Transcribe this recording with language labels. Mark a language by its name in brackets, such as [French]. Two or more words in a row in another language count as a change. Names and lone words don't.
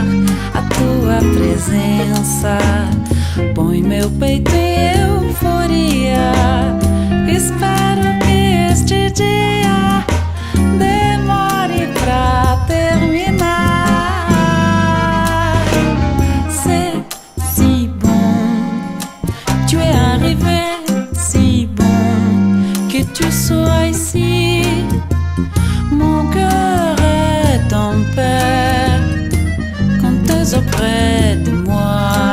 [Portuguese] A tua presença põe meu peito em euforia. Espero que este dia demore pra terminar. [French] C'est si bon, tu es arrivé, si bon que tu sois ici. Mon cœur est en paix quand tu es auprès de moi.